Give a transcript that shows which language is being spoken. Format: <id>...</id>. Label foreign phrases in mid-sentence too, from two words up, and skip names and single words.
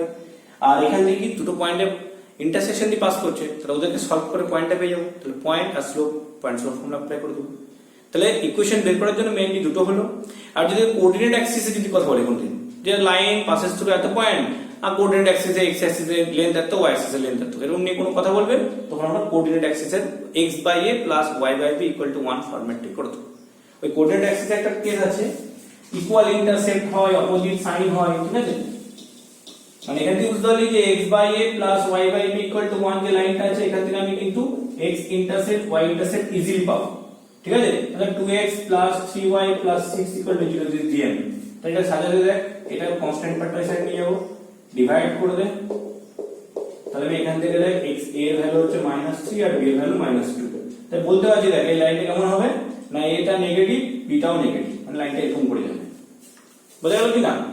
<bn>আর এখান থেকে কি দুটো পয়েন্টে ইন্টারসেকশন দিয়ে পাস করছে, তাহলে ওদেরকে সলভ করে পয়েন্টটা পেয়ে যাবো, তাহলে পয়েন্ট আর স্লোপ,</bn> <en>point slope formula apply</en> <bn>করে দেবো। তাহলে ইকুয়েশন বের করার জন্য মেইনলি দুটো হলো। আর যদি কোঅর্ডিনেট অ্যাক্সিসে যদি কথা বলি কোনদিন, যে</bn> <en>line passes through</en> <bn>এত পয়েন্ট, আর কোঅর্ডিনেট অ্যাক্সিসে x অ্যাক্সিসের লেন্থ এত, y অ্যাক্সিসের লেন্থ এত, এরকম নিয়ে কোনো কথা বলবে তখন আমরা কোঅর্ডিনেট অ্যাক্সিসের x/a + y/b = 1 ফরম্যাটটি করে দেবো। ওই কোঅর্ডিনেট অ্যাক্সিসে একটা কেস আছে,</bn> <en>equal intersect</en> <bn>হয়,</bn> <en>opposite sign</en> <bn>হয়, ঠিক আছে? মানে এখান থেকে বুঝতে পারলি যে x/a + y/b = 1 যে লাইনটা আছে, এখান থেকে আমি কিন্তু</bn> <en>x intersect y intersect easily</en> <bn>পাবো, ঠিক আছে? তাহলে 2x + 3y + 6 = 0 যদি দিই আমি, তাহলে এটা সাজাতে দেখ, এটা কনস্ট্যান্ট পার্টটা সাইড নিয়ে যাবো, ডিভাইড করে দে, তাহলে আমি এখান থেকে দেখ x a এর ভ্যালু হচ্ছে -3 আর b এর ভ্যালু -2, তাই বলতে পারছি দেখ এই লাইনটা কেমন হবে না, এটা নেগেটিভ বিটাও নেগেটিভ, মানে লাইনটা এরকম করে যাবে, বোঝা গেল কি না?</bn>